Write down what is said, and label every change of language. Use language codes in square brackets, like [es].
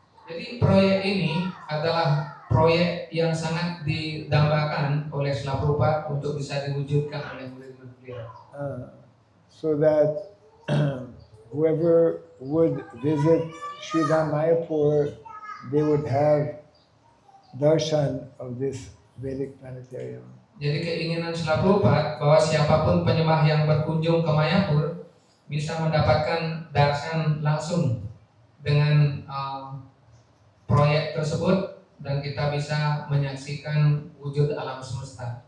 [id] Jadi proyek ini adalah proyek yang sangat didambakan oleh Srila Prabhupada untuk bisa diwujudkan oleh murid-murid beliau. [en] So that whoever would visit Sri Mayapur, they would have darshan of this Vedic Planetarium. [id] Jadi keinginan Srila Prabhupada bahwa siapapun penyembah yang berkunjung ke Mayapur bisa mendapatkan darshan langsung dengan proyek tersebut dan kita bisa menyaksikan wujud alam semesta.